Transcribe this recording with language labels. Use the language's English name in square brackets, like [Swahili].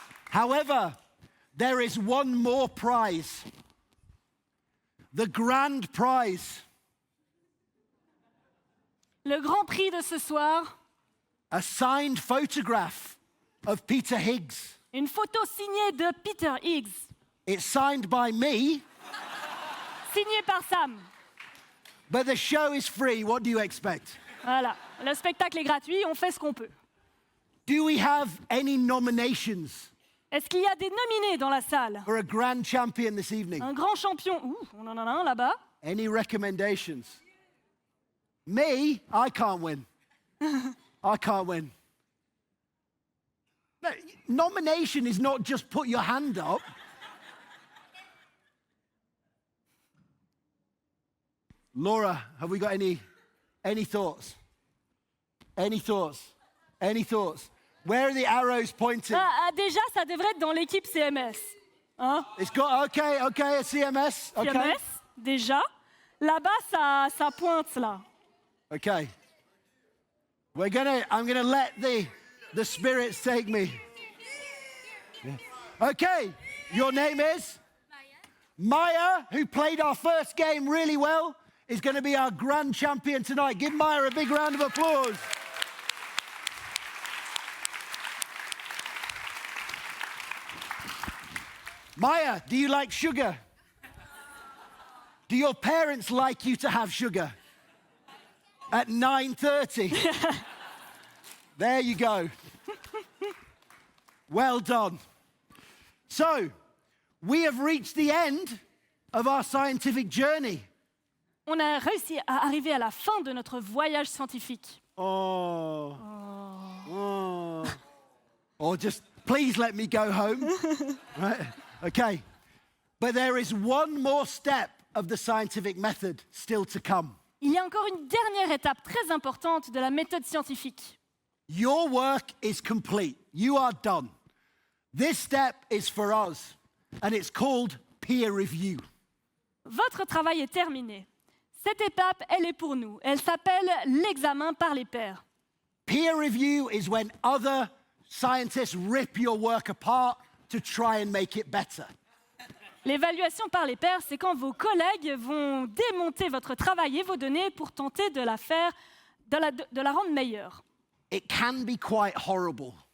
[English] However, there is one more prize. The grand prize. [French] Le grand prix de ce soir, [English] A signed photograph of Peter Higgs. [French] une photo signée de Peter Higgs, [English] It's signed by me, [French] signée par Sam. [English] but the show is free. What do you expect? [French] Voilà, le spectacle est gratuit, on fait ce qu'on peut. [English] Do we have any nominations [French] Est-ce qu'il y a des nominés dans la salle? [English] for a grand champion this evening? [French] Un grand champion. Ouh, on en a un là-bas. [English] Any recommendations? Me? I can't win. I can't win. No, nomination is not just put your hand up. Laura, have we got any thoughts? Any thoughts? Any thoughts? Where are the arrows pointing? [French] Déjà, ça devrait être dans l'équipe CMS. Hein? [English] It's got, okay, a CMS. Okay. [French] CMS, déjà. Là-bas, ça pointe, là. [English] Okay. I'm gonna let the spirits take me. Yeah. Okay, your name is? Maya, who played our first game really well, is going to be our grand champion tonight. Give Maya a big round of applause. Maya, do you like sugar? Do your parents like you to have sugar? At 9:30? There you go. Well done. So, we have reached the end of our scientific journey. [French] On a réussi à arriver à la fin de notre voyage scientifique. Oh. [English] Or just please let me go home. Right? Okay. But there is one more step of the scientific method still to come. [French] Il y a encore une dernière étape très importante de la méthode scientifique. [English] Your work is complete. You are done. This step is for us, and it's called peer review. [French] Votre travail est terminé. Cette étape, elle est pour nous. Elle s'appelle l'examen par les pairs. [English] Peer review is when other scientists rip your work apart to try and make it better. [French] L'évaluation par les pairs, c'est quand vos collègues vont démonter votre travail et vos données pour tenter de la rendre meilleure. [English] It can be quite horrible.